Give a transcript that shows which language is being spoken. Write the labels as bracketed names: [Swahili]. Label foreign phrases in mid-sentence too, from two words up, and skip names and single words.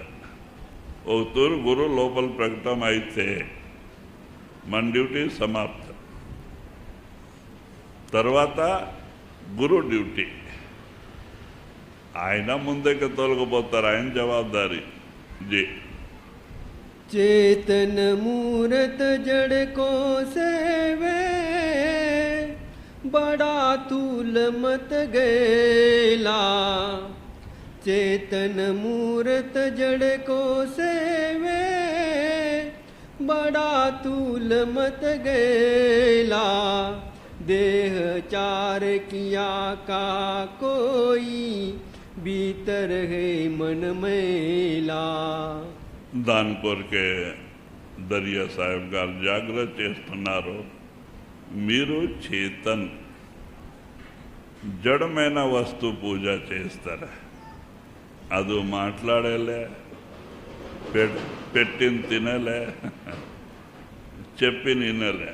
[Telugu] ఒక తూరు గురు లోపల ప్రకటన అయితే మన డ్యూటీ సమాప్తం. తర్వాత గురు డ్యూటీ. ఆయన ముందుకు తొలగిపోతారు. ఆయన జవాబారి. జీ [Hindi] चेतन मूरत जड़ को सेवे, बड़ा तूल मत गेला। चेतन मूरत जड़ को सेवे, बड़ा तूल मत गेला। देह चार किया का कोई, भीतर है मन मेला। [Telugu] దాని కొరకే దర్యా సాహెబ్ గారు జాగ్రత్త చేస్తున్నారు. మీరు చేతన్ జడమైన వస్తువు పూజ చేస్తారా? అది మాట్లాడేలే, పెట్టిన తినలే, చెప్పి నినలే.